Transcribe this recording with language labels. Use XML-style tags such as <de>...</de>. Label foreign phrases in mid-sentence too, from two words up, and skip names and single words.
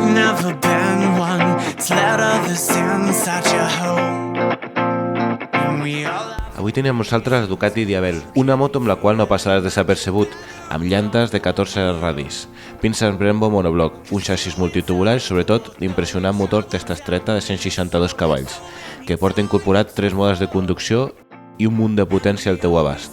<en>never been one. It's let others inside your home. And we all...</en> <ca>Avui tenim amb nosaltres la Ducati Diavel, una moto amb la qual no passaràs desapercebut, amb llantes de 14 radis, pinces Brembo monobloc, un xassís multitubular i sobretot l'impressionant motor testa estreta de 162 cavalls, que porta incorporat 3 modes de conducció i un munt de potència al teu abast.</ca>